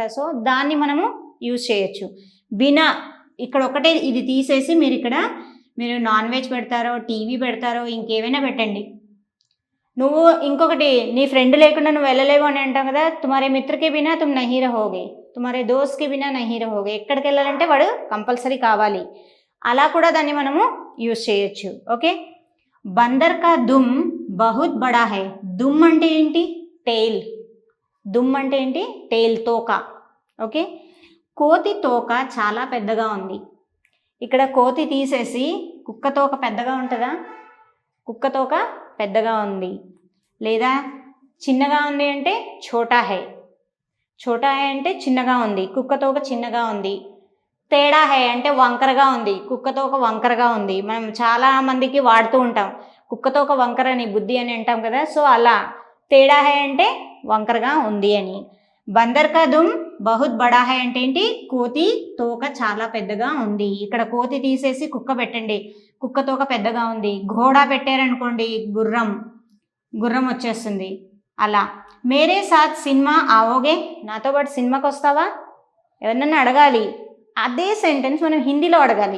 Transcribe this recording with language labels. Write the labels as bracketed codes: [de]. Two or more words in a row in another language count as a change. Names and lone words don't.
[te] సో దాన్ని మనము యూజ్ చేయొచ్చు. బినా ఇక్కడ ఒకటే ఇది తీసేసి మీరు నాన్ వెజ్ పెడతారో టీవీ పెడతారో ఇంకేమైనా పెట్టండి. నువ్వు ఇంకొకటి నీ ఫ్రెండ్ లేకుండా నువ్వు వెళ్ళలేవు అని అంటాం కదా, [hi] तुम्हारे मित्र के बिना तुम नहीं रहोगे, तुम्हारे दोस्त की बिना नहीं रहोगे. [te] ఎక్కడికి వెళ్ళాలంటే వాడు కంపల్సరీ కావాలి. అలా కూడా దాన్ని మనము యూజ్ చేయొచ్చు. ఓకే, [hi] बंदर का दुम बहुत बड़ा है. [te] దుమ్ అంటే ఏంటి? టెయిల్. దుమ్ అంటే ఏంటి? టెయిల్, తోక. ఓకే, కోతి తోక చాలా పెద్దగా ఉంది. ఇక్కడ కోతి తీసేసి కుక్క తోక పెద్దగా ఉంటుందా? కుక్క తోక పెద్దగా ఉంది. లేదా చిన్నగా ఉంది అంటే [hi] छोटा है. छोटा है [te] అంటే చిన్నగా ఉంది, కుక్క తోక చిన్నగా ఉంది. [hi] टेढ़ा है [te] అంటే వంకరగా ఉంది, కుక్కతో ఒక వంకరగా ఉంది. మనం చాలా మందికి వాడుతూ ఉంటాం, కుక్కతో ఒక వంకర అని బుద్ధి అని అంటాం కదా. సో అలా [hi] टेढ़ा है [te] అంటే వంకరగా ఉంది అని. [hi] बंदर का दुम बहुत बड़ा है [te] అంటే ఏంటి? కోతి తోక చాలా పెద్దగా ఉంది. ఇక్కడ కోతి తీసేసి కుక్క పెట్టండి, కుక్క తోక పెద్దగా ఉంది. ఘోడా పెట్టారనుకోండి, గుర్రం వచ్చేస్తుంది. అలా [hi] मेरे साथ सिनेमा आओगे, [te] నాతో పాటు సినిమాకి వస్తావా? ఎవరినన్నా అడగాలి. అదే సెంటెన్స్ మనం హిందీలో అడగాలి.